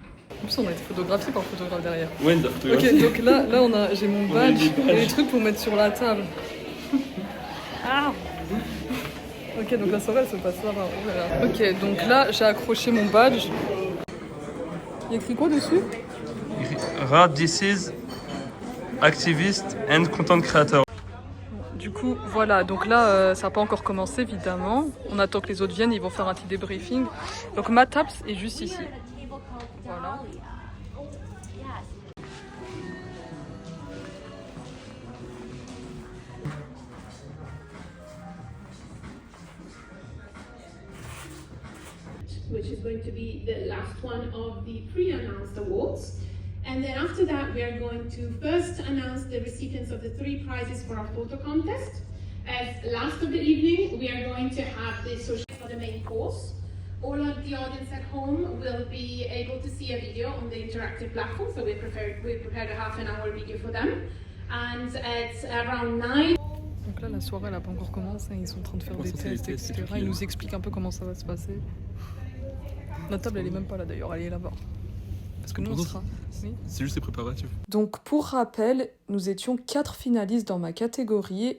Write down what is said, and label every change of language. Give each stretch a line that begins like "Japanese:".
French: En plus on a été photographié par le photographe derrière. Ouais, une photographie. Ok, donc là j'ai mon badge et les trucs pour mettre sur la table. Ah. Ok, donc la soirée elle se passe là-bas. Oh là là. Ok, donc là j'ai accroché mon badge. Il y a écrit quoi dessus?
English: Rad, this is activist and content creator.
French: Du coup, voilà, donc là, ça n'a pas encore commencé, évidemment. On attend que les autres viennent, ils vont faire un petit débriefing. Donc ma table est juste ici. Voilà.
English: Which is going to be the last one of the pre-announced awards. And then after that, we are going to first announce the recipients of the 3 prizes for our photo contest. As last of the evening, we are going to have the social for the main course. All of the audience at home will be able to see a video on the interactive platform. So we prepared a half an hour video for them. And at around 9.
French: Donc là, la soirée, elle n'a pas encore commencé. Ils sont en train de faire des tests, etc. Ils nous expliquent un peu comment ça va se passer. Notre table, elle est même pas là d'ailleurs, elle est là-bas. Parce que nous, on sera... Oui. C'est juste les préparatifs. Donc, pour rappel, nous étions 4 finalistes dans ma catégorie.